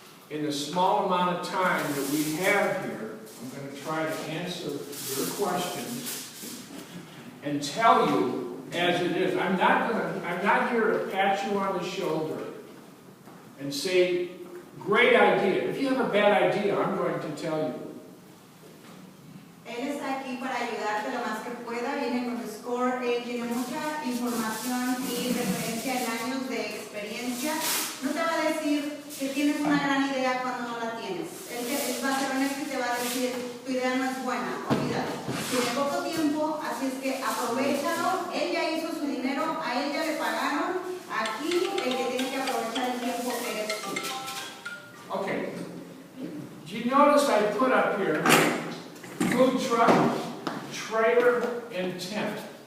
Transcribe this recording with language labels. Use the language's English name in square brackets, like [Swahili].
[English] In the small amount of time that we have here, I'm going to try to answer your questions and tell you as it is. I'm not here to pat you on the shoulder and say, great idea. If you have a bad idea, I'm going to tell you. [Spanish] Él está aquí para ayudarte lo más que pueda, viene con SCORE, él tiene mucha información y referencia en años de experiencia. No te va a decir que tienes una gran idea cuando no la tienes. Él va a ser honesto y te va a decir, tu idea no es buena, olvídalo. Tiene poco tiempo, así es que aprovéchalo. Él ya hizo su dinero, a él ya le pagaron. Aquí el que tiene que aprovechar el tiempo eres tú. [English] Okay. Do you notice I put up here food truck, trailer, and tent?